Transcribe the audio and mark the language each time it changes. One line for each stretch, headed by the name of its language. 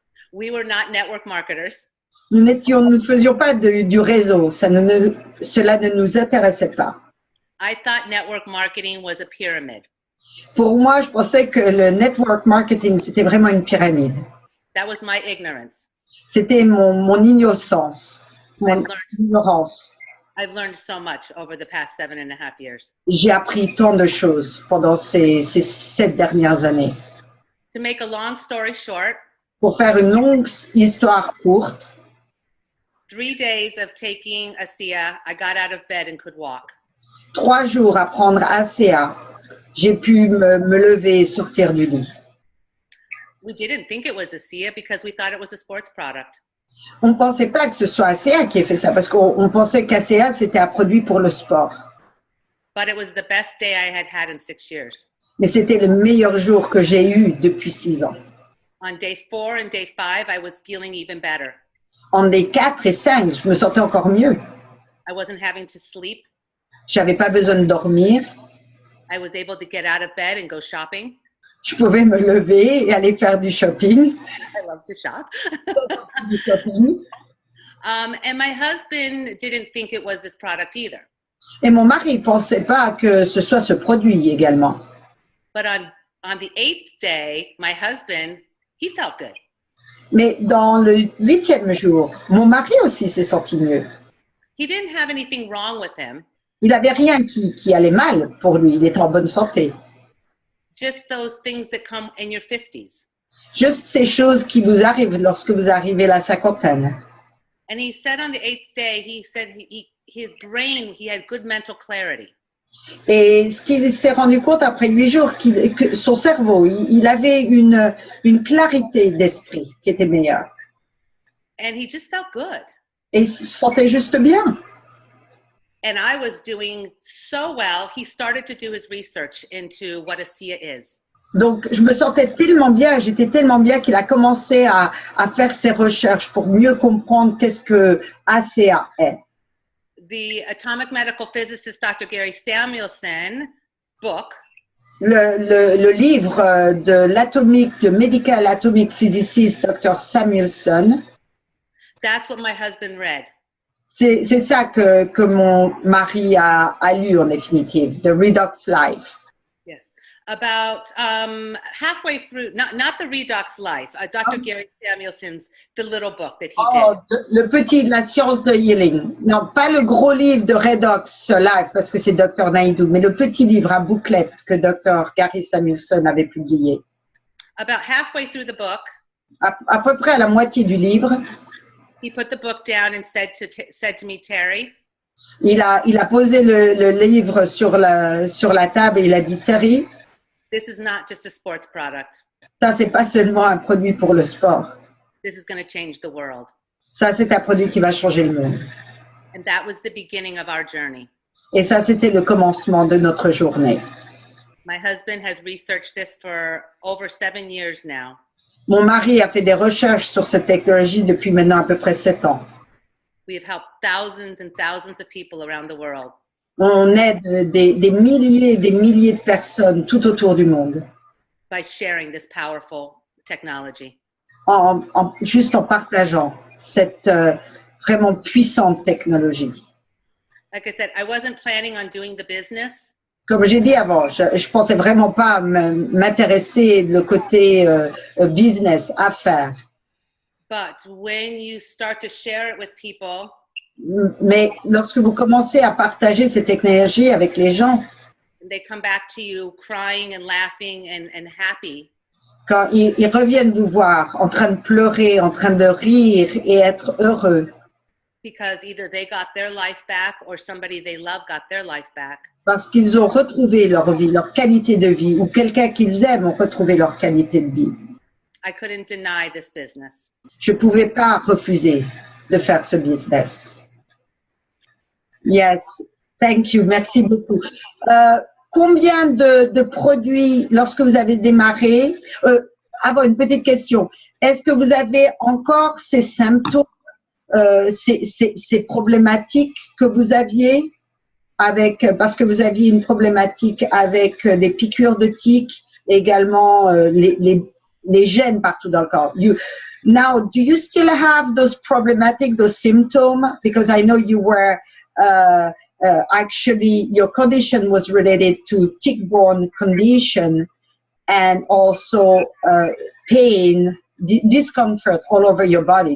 English: We were not network marketers.
French: Nous ne faisions pas du réseau, cela ne nous intéressait pas.
English: I thought network marketing was a pyramid.
French: Pour moi, je pensais que le network marketing, c'était vraiment une pyramide.
English: That was my ignorance.
French: C'était mon innocence, mon ignorance.
English: I've learned so much over the past 7.5 years.
French: J'ai appris tant de choses pendant ces 7 dernières années.
English: To make a long story short,
French: Pour faire une longue histoire courte,
English: 3 days of taking ASEA, I got out of bed and could walk.
French: 3 jours à prendre ACA, j'ai pu me lever et sortir du lit.
English: We didn't think it was ASEA because we thought it was a sports product.
French: On ne pensait pas que ce soit ACA qui ait fait ça, parce qu'on pensait qu'ACA, c'était un produit pour le sport.
English: But it was the best day I had had in 6 years.
French: Mais c'était le meilleur jour que j'ai eu depuis 6 ans.
English: On day 4 and day 5, I was feeling even better.
French: En day 4 et 5, je me sentais encore mieux.
English: I wasn't having to sleep.
French: J'avais pas besoin de dormir.
English: I was able to get out of bed and go shopping.
French: Je pouvais me lever et aller faire du shopping.
English: I love to shop.
French: Du shopping.
English: And my husband didn't think it was this product either.
French: Et mon mari ne pensait pas que ce soit ce produit également.
English: But on the 8th day, my husband, he felt good.
French: Mais dans le 8e jour, mon mari aussi s'est senti mieux.
English: He didn't have anything wrong with him.
French: Il n'avait rien qui allait mal pour lui. Il était en bonne santé.
English: Just those things that come in your 50s.
French: Juste ces choses qui vous arrivent lorsque vous arrivez à la cinquantaine.
English: And he said on the 8th day, he said his brain, he had good mental clarity.
French: Et ce qu'il s'est rendu compte après 8 jours, que son cerveau, il avait une clarité d'esprit qui était meilleure.
English: And he just felt good.
French: Et il se sentait juste bien.
English: And I was doing so well, he started to do his research into what ASEA is.
French: Donc, je me sentais tellement bien, j'étais tellement bien qu'il a commencé à faire ses recherches pour mieux comprendre qu'est-ce que ACA est.
English: The atomic medical physicist Dr. Gary Samuelson book,
French: Le livre de
English: medical atomic physicist
French: Dr. Samuelson,
English: that's what my husband read.
French: c'est ça que mon mari a lu en définitive, The Redox Life.
English: Yes. About halfway through, not the Redox Life, Dr. Gary Samuelson's, the little book that he did.
French: Le petit de la science de healing. Non, pas le gros livre de Redox Life parce que c'est Dr. Naidoo, mais le petit livre à bouclette que Dr. Gary Samuelson avait publié.
English: About halfway through the book,
French: À peu près à la moitié du livre,
English: he put the book down and said to me, Terry,
French: il a posé le livre sur la table et il a dit, Terry,
English: this is not just a sports product.
French: ça, c'est pas seulement un produit pour le sport.
English: This is going to change the world.
French: Ça, c'est un produit qui va changer le monde.
English: And that was the beginning of our journey.
French: Et ça, c'était le commencement de notre journée.
English: My husband has researched this for over 7 years now.
French: Mon mari a fait des recherches sur cette technologie depuis maintenant à peu près 7 ans.
English: We have helped thousands and thousands of people around the world.
French: On aide des milliers de personnes tout autour du monde.
English: By sharing this powerful technology.
French: Juste en partageant cette vraiment puissante technologie.
English: Like I said, I wasn't planning on doing the business.
French: Comme j'ai dit avant, je pensais vraiment pas m'intéresser le côté business, affaires.
English: But when you start to share it with people,
French: Mais lorsque vous commencez à partager cette technologie avec les gens,
English: they come back to you crying and laughing and happy.
French: quand ils reviennent vous voir en train de pleurer, en train de rire et être heureux,
English: because either they got their life back or somebody they love got their life back.
French: Parce qu'ils ont retrouvé leur vie, leur qualité de vie, ou quelqu'un qu'ils aiment ont retrouvé leur qualité de vie.
English: I couldn't deny this business.
French: Je ne pouvais pas refuser de faire ce business.
English: Yes, thank you,
French: merci beaucoup. Combien de produits, lorsque vous avez démarré, avant une petite question, est-ce que vous avez encore ces symptômes, ces problématiques que vous aviez parce que vous aviez une problématique avec des piqûres de tiques, également les gènes partout dans le corps.
English: Now, do you still have those symptoms? Because I know you were actually, your condition was related to tick-borne condition and also pain, discomfort all over your body.